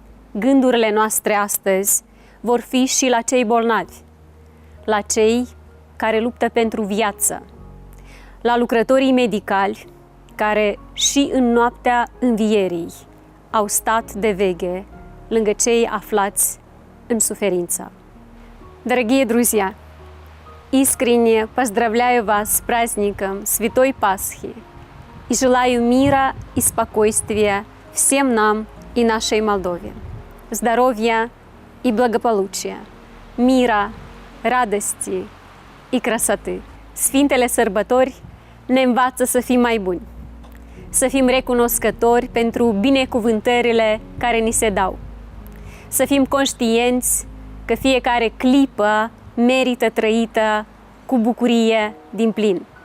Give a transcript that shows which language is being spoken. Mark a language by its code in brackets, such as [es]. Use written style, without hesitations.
[ro] Gândurile noastre astăzi vor fi și la cei bolnavi, la cei care luptă pentru viață, la lucrătorii medicali care și în noaptea învierii au stat de veghe lângă cei aflați în suferință. [ru] Дорогие друзья, искренне поздравляю вас с праздником Святой Пасхи и желаю мира и спокойствия всем нам и нашей Молдове, здоровья и благополучия, мира, радости и красоты. [ro] Sfintele sărbători ne învață să fim mai buni, să fim recunoscători pentru binecuvântările care ni se dau, să fim conștienți că fiecare clipă merită trăită cu bucurie dinplin.